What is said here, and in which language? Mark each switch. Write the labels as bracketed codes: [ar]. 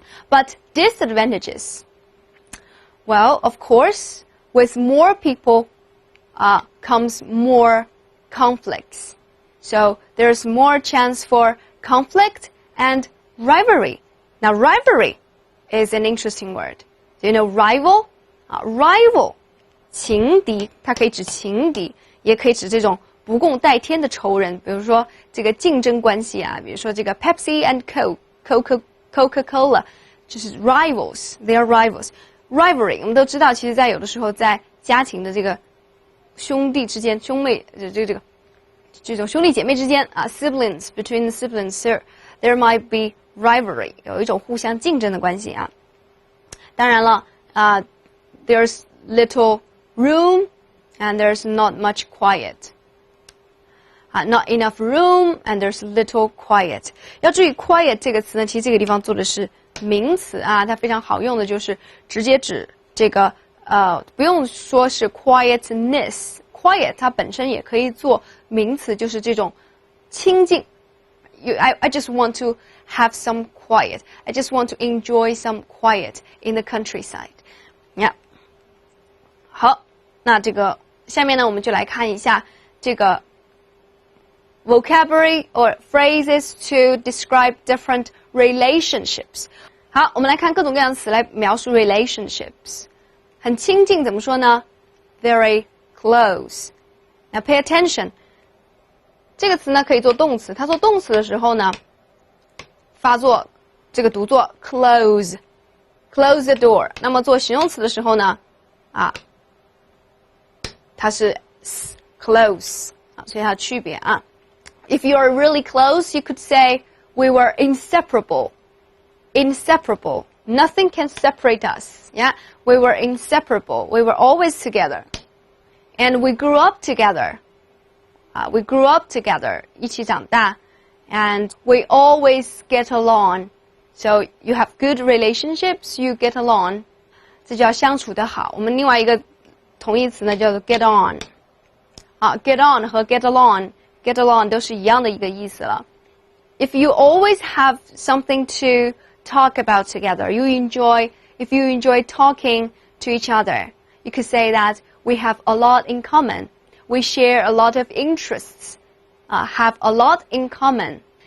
[en] But disadvantages, well, of course, with more people comes more conflicts. So there's more chance for conflict and rivalry. Now, rivalry is an interesting word. Do you know rival? [zh] Rival, 情敌，它可以指情敌，也可以指这种不共戴天的仇人，比如说这个竞争关系啊，比如说这个 Pepsi and Coca-Cola， 就是 rivals， [en] they are rivals。 [zh] Rivalry 我们都知道，其实在有的时候在家庭的这个兄弟之间，兄妹这种兄弟姐妹之间 [en] siblings between the siblings there might be rivalry， [zh] 有一种互相竞争的关系啊。当然了 [en] there's little room and there's not much quiet。Not enough room and there's little quiet. [zh] 要注意 quiet 这个词呢，其实这个地方做的是名词啊，它非常好用的就是直接指这个不用说是 quietness， quiet 它本身也可以做名词，就是这种清静。 [en] I just want to have some quiet. I just want to enjoy some quiet in the countryside. Yeah. [zh] 好，那这个下面呢，我们就来看一下这个 [en] vocabulary or phrases to describe different relationships. [zh] 好，我们来看各种各样的词来描述 relationships. 很亲近怎么说呢？ [en] Very close. [zh] 那 pay attention 这个词呢可以做动词，它做动词的时候呢，发作这个读作 [en] close the door。 [zh] 那么做形容词的时候呢，它是 close 所以它的区别啊。 [en] If you are really close, you could say we were inseparable. Inseparable. Nothing can separate us. Yeah, we were inseparable. We were always together, and we grew up together. We grew up together. [zh] 一起长大 [en] and we always get along. So you have good relationships, you get along. [zh] 这叫相处得好。我们另外一个同义词呢叫做 get on. Get on 和 get along 都是一样的一个意思了。 [en] If you always have something to talk about together, if you enjoy talking to each other, you could say that we have a lot in common. We share a lot of interests, have a lot in common.